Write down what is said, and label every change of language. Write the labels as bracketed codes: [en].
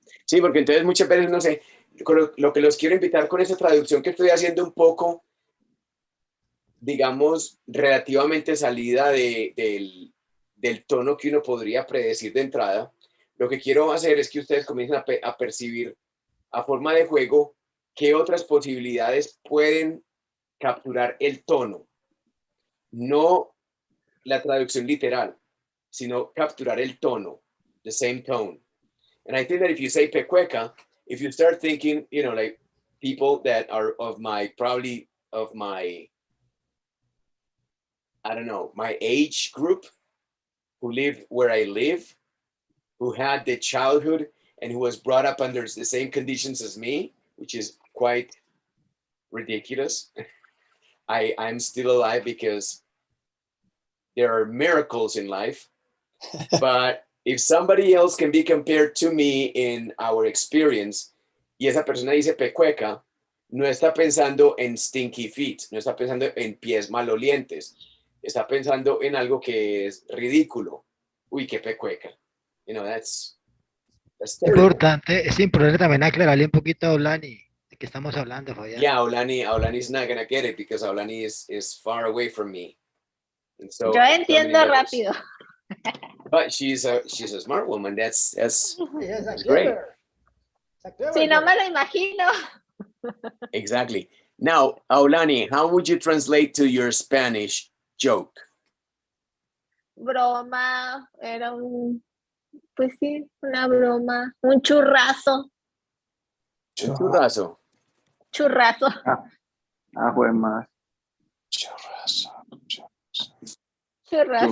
[es] Sí, porque entonces muchas veces, no sé, lo que los quiero invitar con esta traducción que estoy haciendo un poco, digamos, relativamente salida del tono que uno podría predecir de entrada, lo que quiero hacer es que ustedes comiencen a percibir a forma de juego qué otras posibilidades pueden capturar el tono. No la traducción literal, sino capturar el tono, [en] the same tone. And I think that if you say pecueca, if you start thinking, you know, like people that are probably of my, I don't know, my age group, who live where I live, who had the childhood and who was brought up under the same conditions as me, which is quite ridiculous. I'm still alive because there are miracles in life. But if somebody else can be compared to me in our experience, [es] y esa persona dice pecueca, no está pensando en stinky feet, no está pensando en pies malolientes, está pensando en algo que es ridículo. Uy, qué pecueca. [en] You know, that's terrible. [es] Es importante también aclararle un poquito a Olani de qué estamos hablando, Fabián. [en] Yeah, Aulani's not gonna get it because Aulani is far away from me. And so, [es] Yo entiendo rápido. [en] But she's a smart woman. That's great. [es] Si no me lo imagino. [en] Exactly. Now, Aulani, how would you translate to your Spanish joke? [es] Broma, era pues sí, una broma, un churrazo. Un churrazo. Churrazo. Fue más. Churrazo. Churrazo.